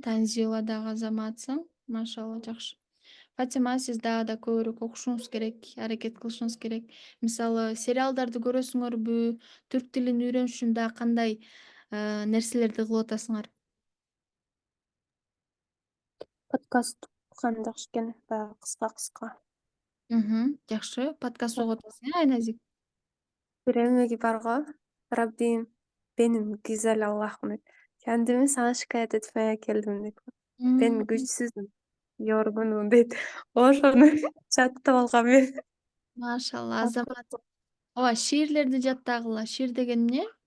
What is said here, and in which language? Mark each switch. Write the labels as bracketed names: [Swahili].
[Kyrgyz] Танзила дагы азаматсың. Машалла жакшы. Фатима, сиз дагы да көбүрөөк окушуңуз керек, аракет кылышыңыз керек. Мисалы, сериалдарды көрөсүңөрбү? Түрк тилин үйрөнүш үчүн дагы кандай нерселерди кылып атасыңар? Подкаст уккан жакшы экен, баягы кыска. Жакшы. Подкаст угуп атасың, Айназик? Bir emegi бар го. [Turkish] Rabbim benim güzel Allah'ım. Kendimi sana şikayet etmeye geldim dedi. Ben güçsüzüm, yorgunum dedi. [Kyrgyz] Ошону жаттап алгам мен. Машалла, азамат. Ооба, шиирлерди жаттагыла. Шиир деген эмне?